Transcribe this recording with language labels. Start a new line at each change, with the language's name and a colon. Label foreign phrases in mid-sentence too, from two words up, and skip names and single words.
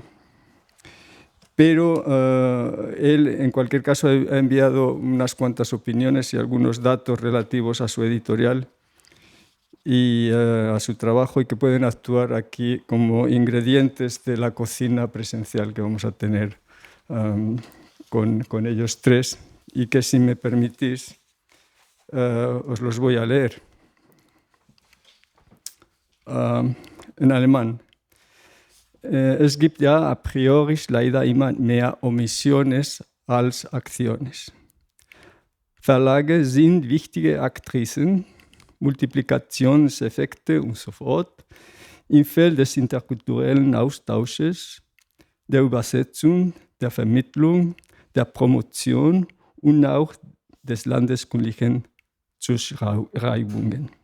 Spanish: Pero él, en cualquier caso, ha enviado unas cuantas opiniones y algunos datos relativos a su editorial y a su trabajo, y que pueden actuar aquí como ingredientes de la cocina presencial que vamos a tener con ellos tres, y que, si me permitís, os los voy a leer en alemán.
German: Es gibt ja a priori leider immer mehr Omissiones als Aktionen. Verlage sind wichtige Aktrizen, Multiplikationseffekte und so fort im Feld des interkulturellen Austausches, der Übersetzung, der Vermittlung, der Promotion und auch des landeskundlichen Zuschreibungen.